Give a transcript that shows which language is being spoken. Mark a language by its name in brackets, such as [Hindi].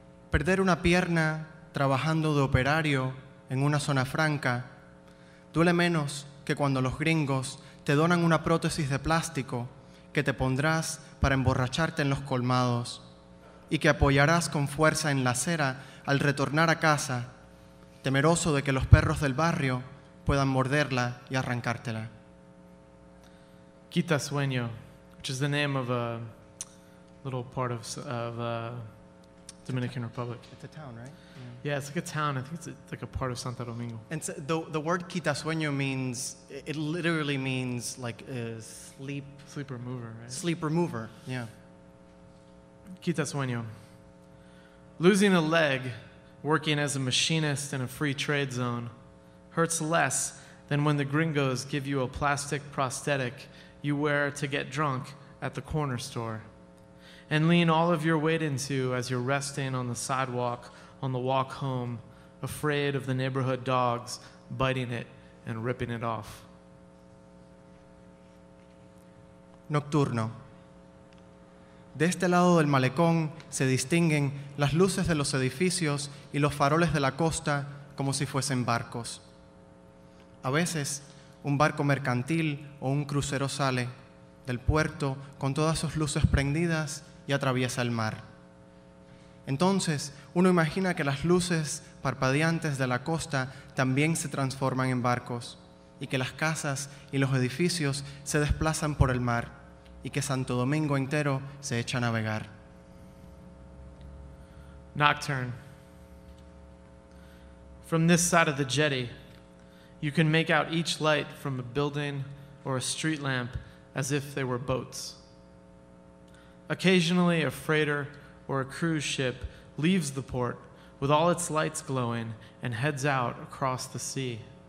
[Spanish] Perder una pierna trabajando de operario en una zona franca duele menos que cuando los gringos te donan una prótesis de plástico que te pondrás para emborracharte en los colmados y que apoyarás con fuerza en la acera al retornar a casa, temeroso de que los perros del barrio puedan morderla y arrancártela. [English] Quita Sueño, which is the name of a little part of Dominican Republic. It's a town, right? Yeah, it's like a town. I think it's like a part of Santo Domingo. And so the word quita sueño means, it literally means like sleep remover, right? Sleep remover, yeah. [Spanish] Quita Sueño. [English] Losing a leg working as a machinist in a free trade zone hurts less than when the gringos give you a plastic prosthetic you wear to get drunk at the corner store and lean all of your weight into as you're resting on the sidewalk on the walk home, afraid of the neighborhood dogs biting it and ripping it off. [Spanish] Nocturno. De este lado del malecón se distinguen las luces de los edificios y los faroles de la costa como si fuesen barcos. A veces, un barco mercantil o un crucero sale del puerto con todas sus luces prendidas y atraviesa el mar. Entonces, uno imagina que las luces parpadeantes de la costa también se transforman en barcos y que las casas y los edificios se desplazan por el mar y que Santo Domingo entero se echa a navegar. [English] Nocturne. From this side of the jetty, you can make out each light from a building or a street lamp as if they were boats. Occasionally, a freighter or a cruise ship leaves the port with all its lights glowing and heads out across the sea.